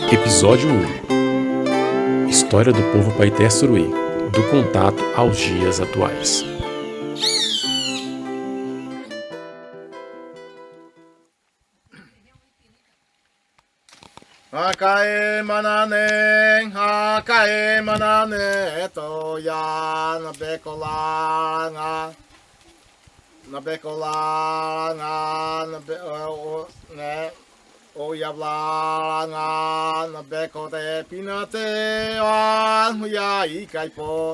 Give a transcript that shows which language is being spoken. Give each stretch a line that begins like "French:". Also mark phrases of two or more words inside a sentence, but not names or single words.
Portuguese: Episódio 1. História do povo Paité Suruí, do contato aos dias atuais.
Suruí: Hakae manane toya na bekolanga oyablanga na bekote pinate ya ikaipo.